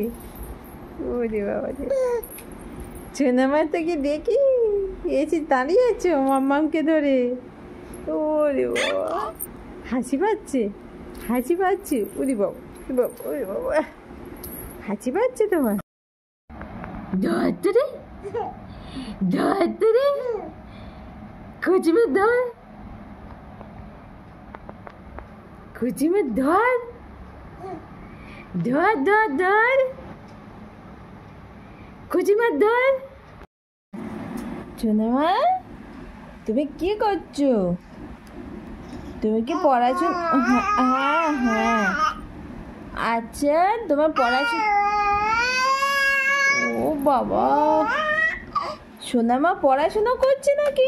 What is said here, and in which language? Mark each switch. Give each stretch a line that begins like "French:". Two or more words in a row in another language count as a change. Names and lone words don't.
Bangla: ওরে বাবা রে, সোনামা তোকে দেখি এসে দাঁড়িয়ে আছো মামামকে ধরে। ওরে বাবা হাসি পাচ্ছে, হাসি পাচ্ছে। ওরে বাবা ওরে বাবা ওরে বাবা, হাসি পাচ্ছে তোমার? ধরে ধরে कुछ में धर, कुछ में धर धर धर धर, कुछ में धर। সোনামা তুমি কি করছো? তুমি কি পড়াশোনা? হ্যাঁ হ্যাঁ আচ্ছা তোমার পড়াশোনা। ও বাবা সোনামা পড়াশোনা করছে নাকি?